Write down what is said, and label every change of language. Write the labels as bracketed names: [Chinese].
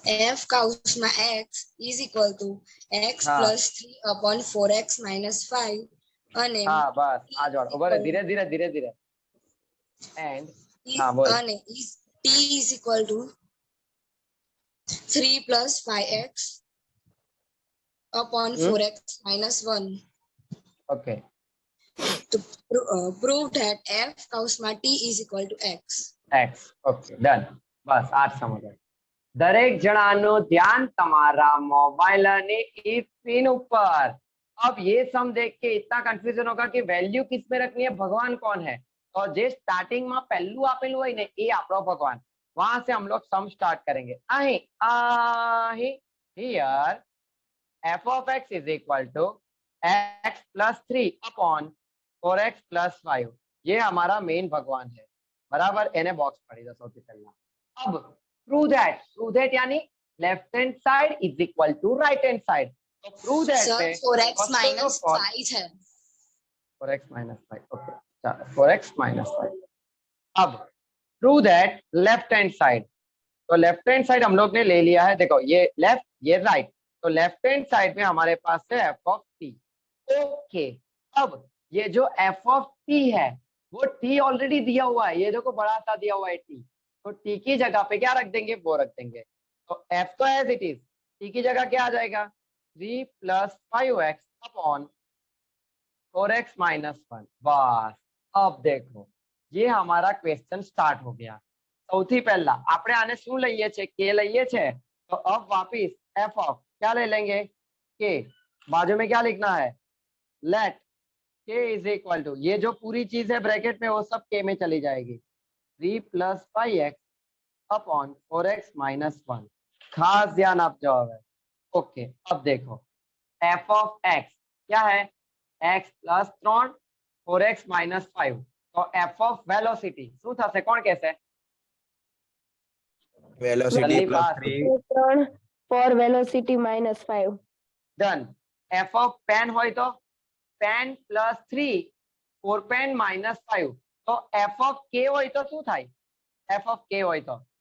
[English] f કાઉસમાં x is equal to x plus 3 upon 4x minus 5 અને [Gujarati] હા બસ આ જોડ ઉભો રહે ધીરે ધીરે ધીરે ધીરે એન્ડ હા બોલ [English] અને t is equal to 3 plus 5x upon 4x minus 1 okay to prove that f કૌંસમાં t is equal to x. [Hindi] x. Okay done. बस आज समझ गए. [Gujarati] દરેક જણાનું ધ્યાન તમારા મોબાઈલની [Hindi] स्क्रीन ऊपर. अब ये सम देख के इतना कंफ्यूजन होगा कि वैल्यू किस में रखनी है, भगवान कौन है, और [Gujarati] જે સ્ટાર્ટિંગ માં પહેલું આપેલું હોય ને એ આપણો ભગવાન. [Hindi] वहां से हम लोग सम स्टार्ट करेंगे. [English] અહીં here f of x is equal to x plus 3 upon 4x plus 5. [Hindi] ये हमारा मेन भगवान है. बराबर. [Gujarati] એને બોક્સ પાડી દો સૌથી પહેલા. [Hindi] अब [English] prove that [Hindi] यानी [English] Left hand side is equal to right hand side. [Hindi] तो प्रूव दैट [English] Sir, पे 4x minus 5 है. 4x minus 5. [Hindi] ओके चलो 4x minus 5. अब prove that left hand side. तो लेफ्ट हैंड साइड हम लोग ने ले लिया है. देखो ये लेफ्ट ये राइट. तो लेफ्ट हैंड साइड में हमारे पास है f of t. ओके. अब ये जो f of t है वो t ऑलरेडी दिया हुआ है. ये देखो बड़ा सा दिया हुआ है t. तो t की जगह पे क्या रख देंगे, वो रख देंगे. तो f तो [English] As it is. [Hindi] t की जगह क्या आ जाएगा, 3 plus 5x upon 4x minus 1. बस. अब देखो ये हमारा क्वेश्चन स्टार्ट हो गया. [Gujarati] સૌથી પહેલા આપણે આને શું લઈએ છે, k લઈએ છે. [Hindi] तो अब वापिस f of क्या ले लेंगे, k. बाजू में क्या लिखना है, [English] let k is equal to, [Hindi] ये जो पूरी चीज है ब्रैकेट में वो सब k में चली जाएगी. 3 plus 5x upon 4x minus 1. खास ध्यान आप जाओ. ओके. [English] अब देखो f of x क्या है, x plus 3 4x minus 5. [Gujarati] तो f of velocity શું થશે, કોણ કહેશે? વેલોસિટી જલ્દી plus pass. [English] 3 for velocity minus 5. [Gujarati] Done. [English] f of pen હોય તો pen plus 3 4 pen minus 5. [Gujarati] તો f of k હોય તો શું થાય, f of k હોય તો